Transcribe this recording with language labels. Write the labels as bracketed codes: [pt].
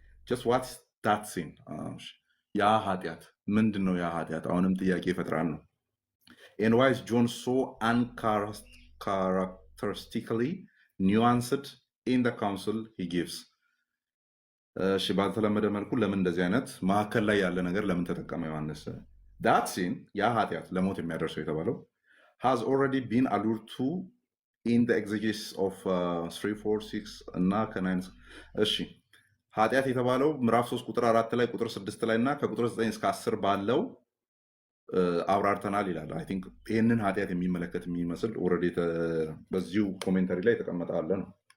[en] Just what's that sin? [am] ያ ኃጢአት ምንድን ነው? ያ ኃጢአት አሁንም ጥያቄ ይፈጥራል ነው። [en] And why is John so uncharacteristically nuanced in the counsel he gives? [am] እሺ ባልተለመደ መልኩ ለምን እንደዚህ አይነት ማዕከል ላይ ያለ ነገር ለምን ተጠቀመ ዮሐንስ? [en] that sin, [am] ያ ኃጢአት ለሞት የሚያደርሰው የተባለው [en] has already been alluded to in the exegesis of 3, 4, 6 እና ከ9. [am] እሺ ኃጢአት የተባለው ምዕራፍ 3 ቁጥር 4 ላይ ቁጥር 6 ላይ እና ከቁጥር 9 እስከ 10 ባለው አብራርተናል ይላል። [en] አይ ቲንክ [am] ይህንን ኃጢአት የሚመለከት የሚመስል ኦልሬዲ በዚሁ ኮሜንታሪ ላይ የተቀመጠ አለ ነው።